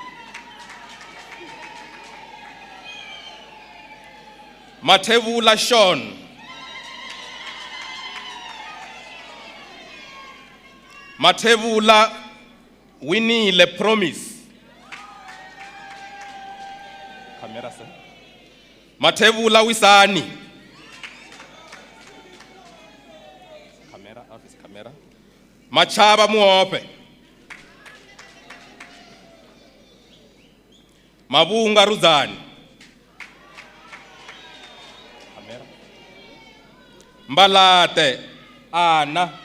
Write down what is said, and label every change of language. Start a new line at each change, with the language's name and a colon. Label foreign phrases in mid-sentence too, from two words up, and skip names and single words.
English: Matebula Sean. Matebula Winnie Le Promise. Camera sir. Matebula Wisani. Camera, office camera. Machaba Muope. Mabunga Ruzani. Camera. Mbalate Ana.